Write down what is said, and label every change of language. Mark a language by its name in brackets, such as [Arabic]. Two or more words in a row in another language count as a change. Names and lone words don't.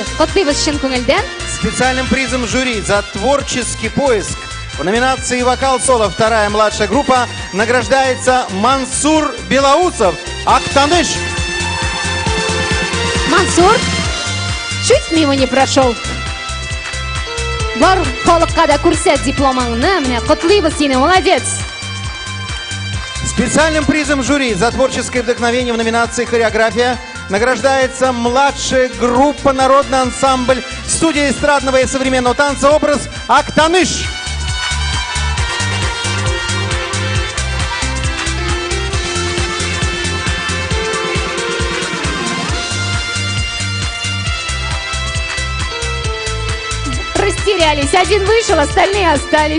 [Russian] Специальным призом жюри за творческий поиск в номинации «Вокал-соло» вторая младшая группа награждается Мансур Белоусов, Актаныш. Мансур чуть мимо не прошел. [Tatar] Бар халыкка да күрсәт дипломыңны, менә котлыйбыз сине, молодец. [Russian] Специальным призом жюри за творческое вдохновение в номинации «Хореография» награждается младшая группа «Народный ансамбль» студии эстрадного и современного танца «Образ» Актаныш. Растерялись, один вышел, остальные остались.